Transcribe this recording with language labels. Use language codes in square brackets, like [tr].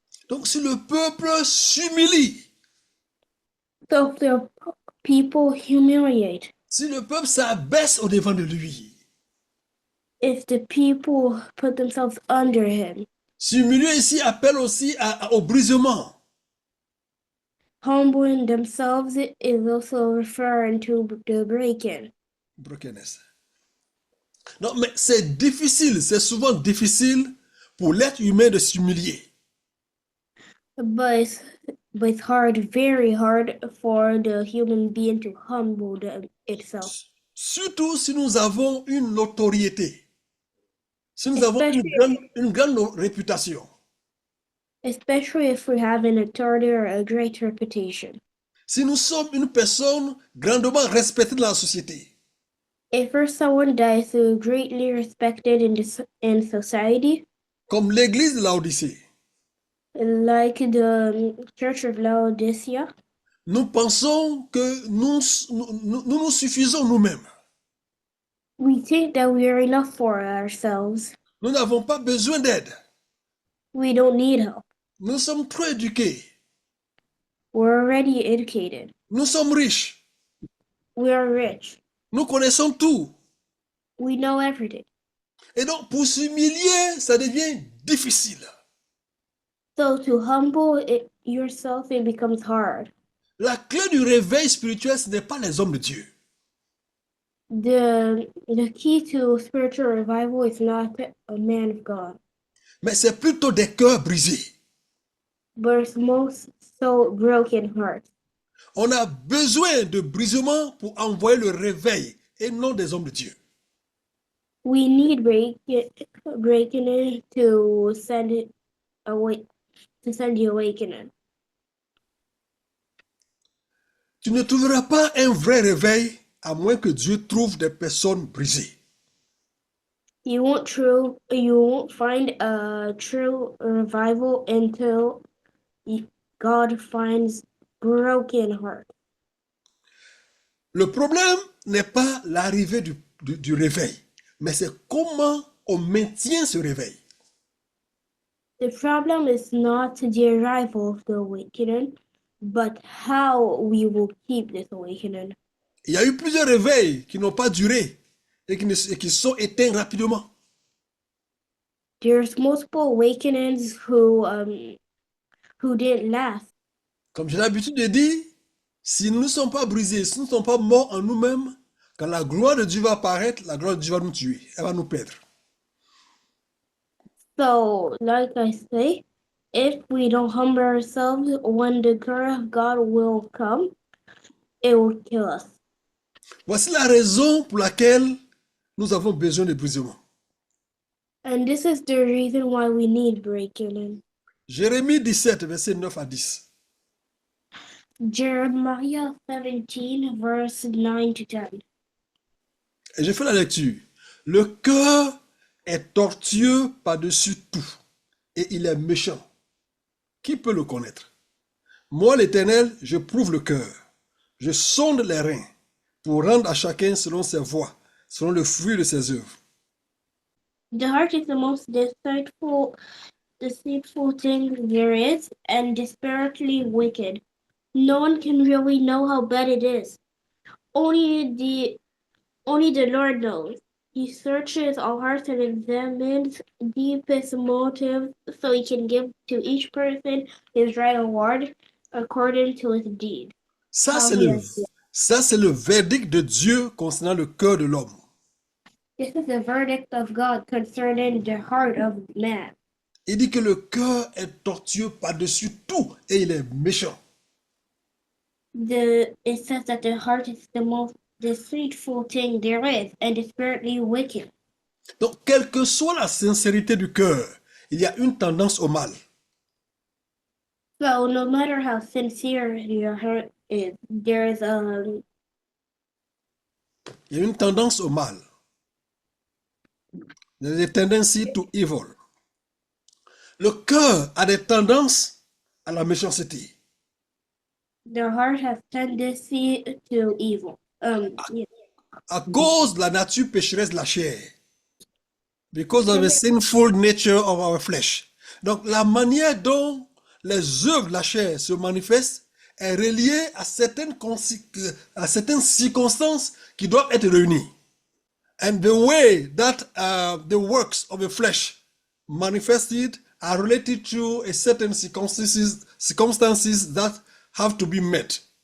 [fr] Donc si le peuple s'humilie, [en] So if the people humiliate, [fr] si le peuple s'abaisse au devant de lui, [en] if the people put themselves under him, [fr] s'humilier ici appelle aussi au brisement. [en] humbling themselves is also referring to the breaking. Brokenness. [fr] Non, mais c'est difficile, c'est souvent difficile pour l'être humain de s'humilier. [en] But it's hard, very hard for the human being to humble itself. [fr] Surtout si nous avons une notoriété, si nous avons [en] Especially- [fr] une grande réputation. [en] Especially if we have an authority or a great reputation. [fr] Si nous sommes une personne grandement respectée dans la société, [en] If we're someone that is greatly respected in society, [fr] comme l'église de Laodicée, [en] like the Church of Laodicea, [fr] nous pensons que nous suffisons nous-mêmes. [en] we think that we are enough for ourselves. [fr] Nous n'avons pas besoin d'aide. [en] We don't need help. [fr] Nous sommes trop éduqués. [en] We're already educated. [fr] Nous sommes riches. [en] We are rich. [fr] Nous connaissons tout. [en] We know everything. [fr] Et donc, pour s'humilier, ça devient difficile. [en] So to humble yourself, it becomes hard. [fr] La clé du réveil spirituel, ce n'est pas les hommes de Dieu. [en] The key to spiritual revival is not a man of God, [fr] Mais c'est plutôt des cœurs brisés. [en] but it's most so broken hearts. [fr] On a besoin de brisement pour envoyer le réveil et non des hommes de Dieu. [en] We need breaking it to send it away, to send the awakening. [fr] Tu ne trouveras pas un vrai réveil à moins que Dieu trouve des personnes brisées. [en] You won't find a true revival until God finds broken heart. [fr] Le problème n'est pas l'arrivée du réveil, mais c'est comment on maintient ce réveil. [en] The problem is not the arrival of the awakening, but how we will keep this awakening. [fr] Il y a eu plusieurs réveils qui n'ont pas duré et qui sont éteints rapidement. [en] There's multiple awakenings who didn't last. [fr] Comme j'ai l'habitude de dire, si nous ne sommes pas brisés, si nous ne sommes pas morts en nous-mêmes, quand la gloire de Dieu va apparaître, la gloire de Dieu va nous tuer, elle va nous perdre. [en] So, like I say, if we don't humble ourselves, when the curse of God will come, it will kill us. [fr] Voici la raison pour laquelle nous avons besoin de brisement. [en] And this is the reason why we need breaking in. [fr] Jérémie 17, versets 9 à 10. [en] Jeremiah 17, verse 9 to 10. [fr] Et je fais la lecture. Le cœur est tortueux par-dessus tout, et il est méchant. Qui peut le connaître? Moi, l'Éternel, je prouve le cœur. Je sonde les reins pour rendre à chacun selon ses voies, selon le fruit de ses œuvres. [en] The heart is the most deceitful thing there is, and desperately wicked. No one can really know how bad it is. Only the Lord knows. He searches all hearts and examines deepest motives, so he can give to each person his right reward according to his deed. [fr] Ça, [en] How [fr] c'est [en] he [fr] le, [en] has done. [fr] ça, c'est le verdict de Dieu concernant le cœur de l'homme. [en] This is the verdict of God concerning the heart of man. [fr] Il dit que le cœur est tortueux par-dessus tout et il est méchant. [en] It says that the heart is the most deceitful thing there is, and desperately wicked. [fr] Donc, quelle que soit la sincérité du cœur, il y a une tendance au mal. [en] So no matter how sincere your heart is, there's [fr] Il y a une tendance au mal. Il y a des [en] tendencies to evil. [fr] Le cœur a des tendances à la méchanceté. [en] the heart has tendency to evil. Yeah. [fr] À cause de la nature pécheresse de la chair. [en] Because of the sinful nature of our flesh. [fr] Donc, la manière dont les œuvres de la chair se manifestent est reliée à certaines circonstances qui doivent être réunies. [en] And the way that the works of the flesh manifested are related to a certain circumstances that have to be met.